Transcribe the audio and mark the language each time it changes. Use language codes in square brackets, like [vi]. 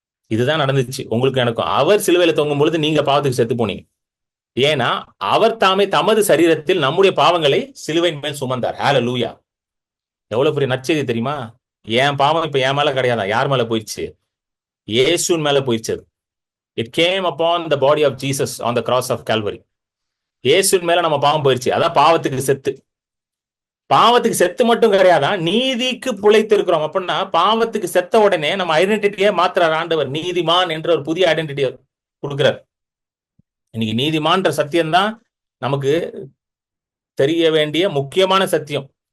[ta] இதுதான் நடந்துச்சு உங்களுக்கு எனக்கும். அவர் சிலுவையில தொங்கும் பொழுது நீங்க பாவத்துக்கு செத்து போனீங்க. ஏன்னா அவர் தாமே தமது சரீரத்தில் நம்முடைய பாவங்களை சிலுவையின் மேல் சுமந்தார். ஹல்லேலூயா. எவ்வளவு பெரிய நற்செய்தி தெரியுமா? என் பாவம் இப்ப என் மேல கிடையாதா, யார் மேல போயிடுச்சு? இயேசுவின் மேல போயிடுச்சு. [en] It came upon the body of Jesus on the cross of Calvary. [ta] இயேசுவின் மேல நம்ம பாவம் போயிடுச்சு. அதான் பாவத்துக்கு செத்து மட்டும் கிடையாதா, நீதிக்கு பிழைத்து இருக்கிறோம். அப்படின்னா பாவத்துக்கு செத்த உடனே நம்ம ஐடென்டிட்டியை மாத்துறார் ஆண்டவர். நீதிமான் என்ற ஒரு புதிய ஐடென்டிட்டியை கொடுக்கிறார். இன்னைக்கு நீதிமான்ற சத்தியம் தான் நமக்கு தெரிய வேண்டிய முக்கியமான சத்தியம்.